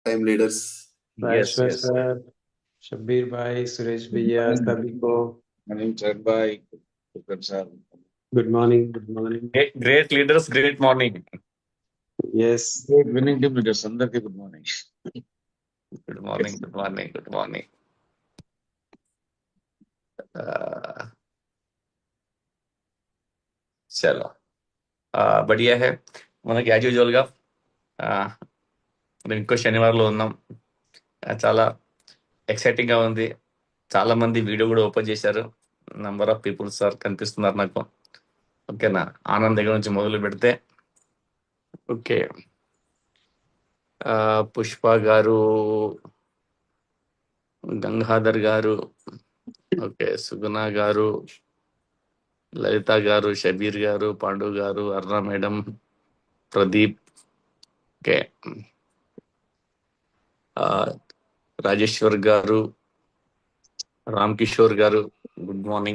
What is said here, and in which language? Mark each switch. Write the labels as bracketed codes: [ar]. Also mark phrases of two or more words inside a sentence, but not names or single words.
[en] time leaders. यस राजेश्वर यस [hi] सर, शब्बीर भाई, सुरेश भैया, सभी को [en] मॉर्निंग भाई सर। good morning. good morning. great leaders great morning यस, great winning team leaders అందరికీ good morning. good morning good morning good morning [hi] चलो बढ़िया है [te] మనకి [en] as usual [te] గా మనం ఇంకో శనివారంలో ఉన్నాం. చాలా ఎక్సైటింగ్ గా ఉంది. చాలా మంది వీడియో కూడా ఓపెన్ చేశారు. [en] number of peoples [te] సార్ కనిపిస్తున్నారు నాకు. ఓకేనా, ఆనంద్ దగ్గర నుంచి మొదలు పెడితే ఓకే, పుష్ప గారు, గంగాధర్ గారు, ఓకే, సుగుణ గారు, లలిత గారు, షబీర్ గారు, పాండు గారు, అర్ణ మేడం, ప్రదీప్, ఓకే, రాజేశ్వర్ గారు, రామ్ కిషోర్ గారు, [en] good morning.